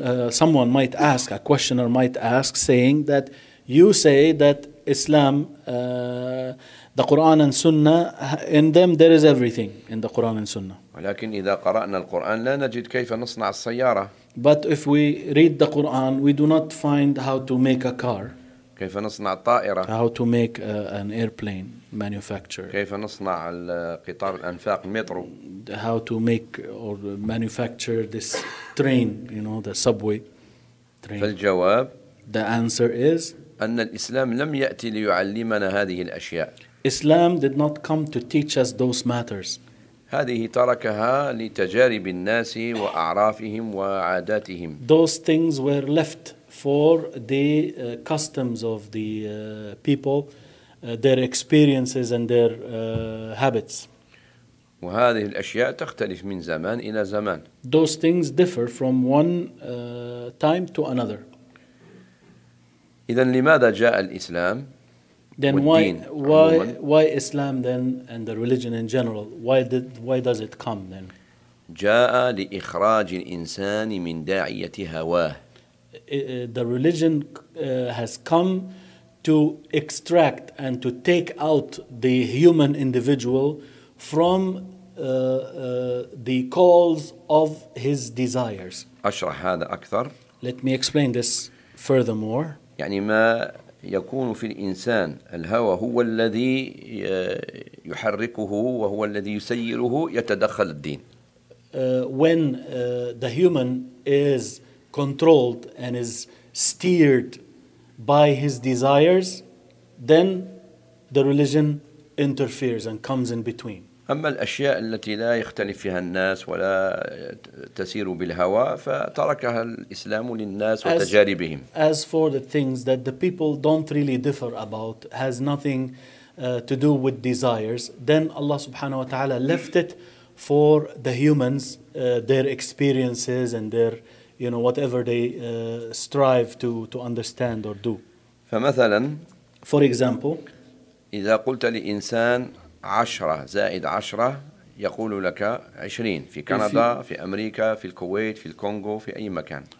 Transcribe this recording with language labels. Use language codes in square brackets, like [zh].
[en] Someone might ask, a questioner might ask, saying that you say that Islam, the Quran and Sunnah, in them there is everything in the Quran and Sunnah. [ar] ولكن إذا قرأنا القرآن لا نجد كيف نصنع السيارة. [en] But if we read the Quran, we do not find how to make a car. [ar] كيف نصنع الطائرة؟ [en] How to make an airplane manufacturer. [ar] كيف نصنع القطار الأنفاق المترو؟ [en] How to make or manufacture this train, you know, the subway train. [ar] فالجواب [en] The answer is [ar] أن الإسلام لم يأتي ليعلمنا هذه الأشياء. [en] Islam did not come to teach us those matters. [ar] هذه تركها لتجارب الناس وأعرافهم وعاداتهم. [en] Those things were left for the customs of the people, their experiences and their habits. [ar] وهذه الأشياء تختلف من زمان إلى زمان. [en] Those things differ from one time to another. [ar] إذن لماذا جاء الإسلام؟ [en] Then why Islam then and the religion in general? Why does it come then? [ar] جاء لإخراج الإنسان من داعية هواه. [en] The religion has come to extract and to take out the human individual from the calls of his desires. [ar] أشرح هذا أكثر. [en] Let me explain this furthermore. [ar] يعني ما يكون في الإنسان الهوى هو الذي يحركه وهو الذي يسيره يتدخل الدين. [en] When the human is controlled and is steered by his desires, then the religion interferes and comes in between. [ar] أما الأشياء التي لا يختلف فيها الناس ولا تسير بالهوى فتركها الإسلام للناس وتجاربهم. [en] As for the things that the people don't really differ about, has nothing to do with desires, then Allah [ar] subhanahu wa ta'ala [en] left it for the humans, their experiences and their, you know, whatever they strive to understand or do. [ar] فمثلا [en] For example [ar] إذا قلت لإنسان 10 زائد 10 يقول لك 20 في كندا في أمريكا في الكويت في الكونغو في أي مكان.